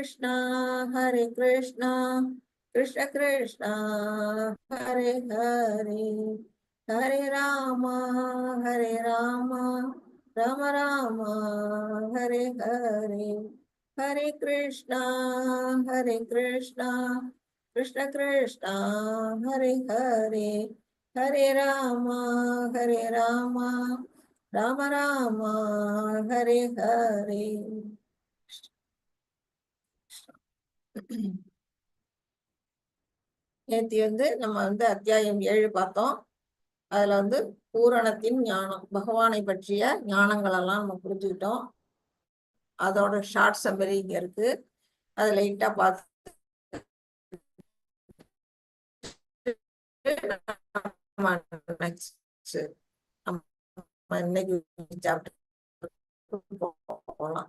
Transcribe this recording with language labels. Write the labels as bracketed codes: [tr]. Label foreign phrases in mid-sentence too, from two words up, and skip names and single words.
[sa] हरे कृष्णा Krishna Krishna Hare Hare Hare Rama Hare Rama Rama Rama Hare Hare Hare Krishna Krishna Krishna Hare Hare Hare Rama Rama Rama Hare Hare. [ta] நேத்தி நம்ம அத்தியாயம் 7 பார்த்தோம். அதுல பூரணத்தின் ஞானம், பகவானை பற்றிய ஞானங்கள் எல்லாம் நம்ம புரிஞ்சுக்கிட்டோம். அதோட [en] short summary [ta] இங்க இருக்கு. அது லைட்டா பார்த்து இன்னைக்கு போகலாம்.